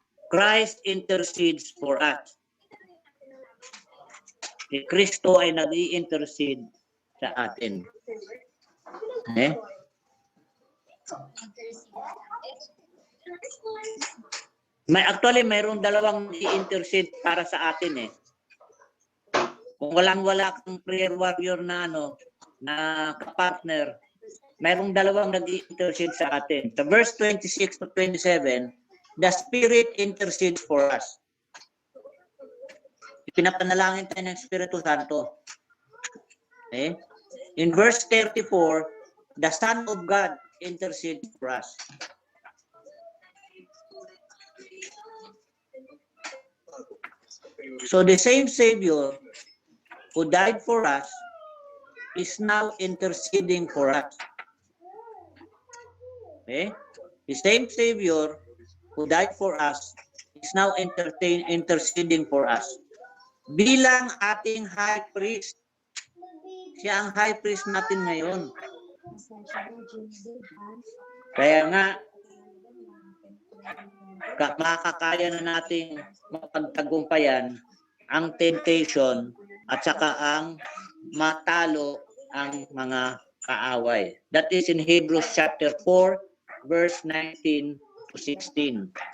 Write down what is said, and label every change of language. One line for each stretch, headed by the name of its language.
English: Christ intercedes for us.
Filipino: Si Kristo ay nag-i-intercede sa atin.
English: Okay?
Filipino: Mayroong dalawang i-intercede para sa atin eh. Kung walang-wala kang prayer warrior na na kapartner, mayroong dalawang nag-i-intercede sa atin.
English: Sa verse 26 to 27, the Spirit intercedes for us.
Filipino: Pinapanalangin tayo ng Espiritu Santo.
English: Okay? In verse 34, the Son of God intercedes for us. So the same Savior who died for us is now interceding for us. Okay? The same Savior who died for us is now interceding for us.
Filipino: Bilang ating high priest. Siya ang high priest natin ngayon. Kaya nga, makakaya na nating mapagtagumpayan ang temptation at saka ang matalo ang mga kaaway.
English: That is in Hebrews chapter 4, verse 19 to 16.